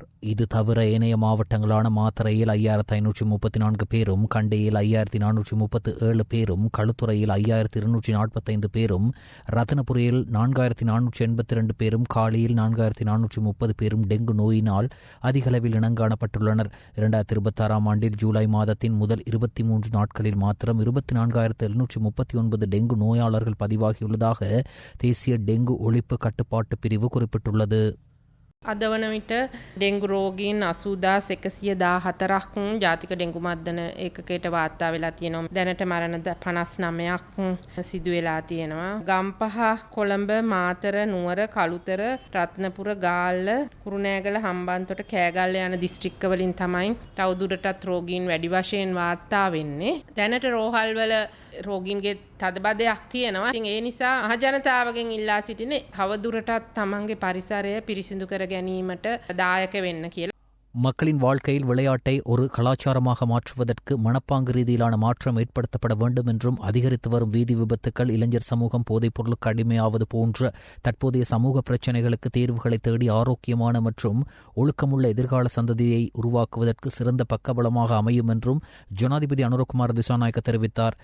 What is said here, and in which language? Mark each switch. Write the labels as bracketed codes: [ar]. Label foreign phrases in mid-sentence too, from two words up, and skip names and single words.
[ta] இது தவிர ஏனைய மாவட்டங்களான மாத்தறையில் 5,534 பேரும், கண்டியில் 5,437 பேரும், களுத்துறையில் 5,245 பேரும், ரத்தனபுரியில் 4,482 பேரும், காலியில் 4,430 பேரும் டெங்கு நோயினால் அதிகளவில் இனங்காணப்பட்டுள்ளனர். 2026 ஆண்டில் ஜூலை மாதத்தின் முதல் 23 நாட்களில் மாத்திரம் 24,739 டெங்கு நோயாளர்கள் பதிவாகியுள்ளதாக தேசிய டெங்கு ஒழிப்பு கட்டுப்பாட்டு பிரிவு குறிப்பிட்டுள்ளது. [si] අද වන විට ඩෙංගු රෝගීන් 80,114ක් ජාතික ඩෙංගු මර්ධන ඒකකයට වාර්තා වෙලා තියෙනවා. දැනට මරණ 59ක් සිදු වෙලා තියෙනවා. ගම්පහ, කොළඹ, මාතර, නුවර, කළුතර, රත්නපුර, ගාල්ල, කුරුණෑගල, හම්බන්තොට, කෑගල්ල යන දිස්ත්‍රික්ක වලින් තමයි තවදුරටත් රෝගීන් වැඩි වශයෙන් වාර්තා වෙන්නේ. දැනට රෝහල් වල රෝගීන්ගේ තදබදයක් තියෙනවා. ඉතින් ඒ නිසා මහජනතාවගෙන් ඉල්ලා සිටින්නේ තවදුරටත් තමන්ගේ පරිසරය පිරිසිදු කර ගැනීමට දායක වෙන්න කියලා. [ta] மக்களின் வாழ்க்கையில் விளையாட்டை ஒரு கலாச்சாரமாக மாற்றுவதற்கு மனப்பாங்கு ரீதியிலான மாற்றம் ஏற்படுத்தப்பட வேண்டும் என்றும் அதிகரித்து வரும் வீதி விபத்துக்கள், இளைஞர் சமூகம் போதைப் பொருளுக்கு அடிமையாவது போன்ற தற்போதைய சமூக பிரச்சினைகளுக்கு தீர்வுகளை தேடி ஆரோக்கியமான மற்றும் ஒழுக்கமுள்ள எதிர்கால சந்ததியை உருவாக்குவதற்கு சிறந்த பக்கபலமாக அமையும் என்றும் ஜனாதிபதி அனுரகுமார் திசாநாயக்க தெரிவித்தார்.